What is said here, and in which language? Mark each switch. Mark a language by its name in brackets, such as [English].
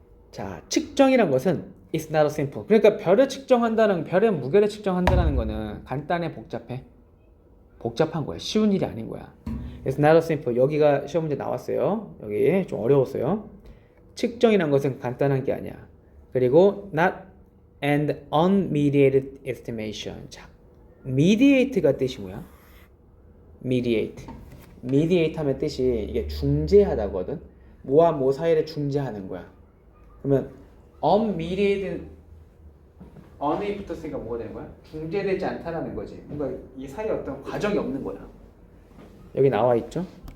[Korean] 자, 측정이란 것은 [English] it's not simple. [Korean] 그러니까 별의 무게를 측정한다는 거는 간단해, 복잡해? 복잡한 거야. 쉬운 일이 아닌 거야. [English] It's not simple. [Korean] 여기가 시험 문제 나왔어요. 여기 좀 어려웠어요. 측정이란 것은 간단한 게 아니야. 그리고 [English] not and unmediated estimation. [Korean] 자, mediate가 뜻이 뭐야? mediate 하면 뜻이 이게 중재하다거든. 뭐와 뭐 사이를 중재하는 거야. 그러면 unmediated, un이 붙었으니까 뭐가 되는 거야? 중재되지 않다라는 거지. 뭔가 이 사이에 어떤 과정이 없는 거야. 여기 나와 있죠?